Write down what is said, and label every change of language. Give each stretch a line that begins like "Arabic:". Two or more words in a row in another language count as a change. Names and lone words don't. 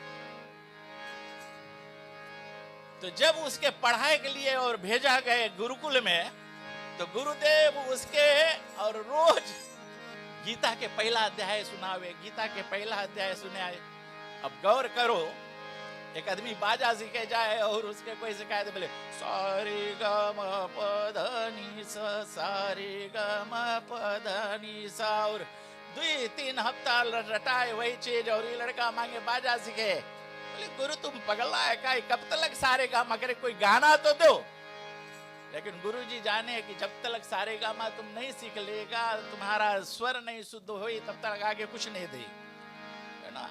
Hindi: तो जब उसके पढ़ाई के लिए और भेजा गए गुरुकुल में, तो गुरुदेव उसके और रोज गीता के पहला अध्याय सुनावे, गीता के पहला अध्याय सुनाए। अब गौर करो, एक आदमी बाजा सीखे जाए और उसके कोई शिकायत, बोले सारे ग म प ध नि सा, सारे ग म प ध नि सा, और 2-3 हफ्ता रटाए वही चीज, और ये लड़का मांगे बाजा सीखे, बोले गुरु तुम पगला है का, कब तक सारे गामा करे, कोई गाना तो दो। लेकिन गुरु जी जाने कि जब तक सारे गामा तुम नहीं सीख लेगा, तुम्हारा स्वर नहीं शुद्ध हो, तब तक आगे कुछ नहीं दे, है ना।